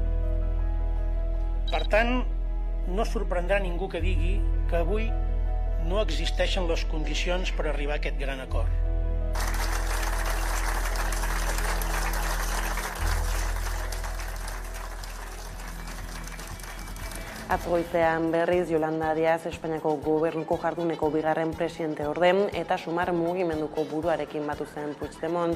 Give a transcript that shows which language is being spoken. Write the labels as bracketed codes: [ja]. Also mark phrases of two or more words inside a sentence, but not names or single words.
[ca] Per tant, no sorprendrà ningú que digui que avui no existeixen les condicions per arribar a aquest gran acord. [eu] Atzoizean berriz Yolanda Díaz Espainiako gobernuko jarduneko bigarren presidente orden eta Sumar mugimenduko buruarekin batu zen Puigdemont.